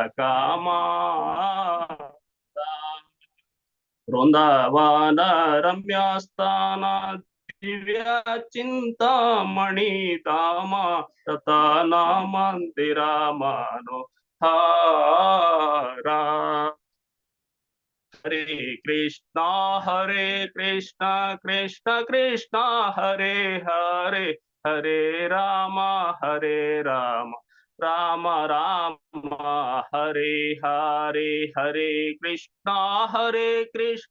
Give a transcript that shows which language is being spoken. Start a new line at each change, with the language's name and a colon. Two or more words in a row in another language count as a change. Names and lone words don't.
Bangla: কামাল বৃন্দাবন রম্যাস্থান দিব্য চিন্তামণি ধাম রতন মন্দির মনোহার
Sanskrit: हरे कृष्ण कृष्ण कृष्ण हरे हरे हरे राम राम राम हरे हरे हरे कृष्ण कृष्ण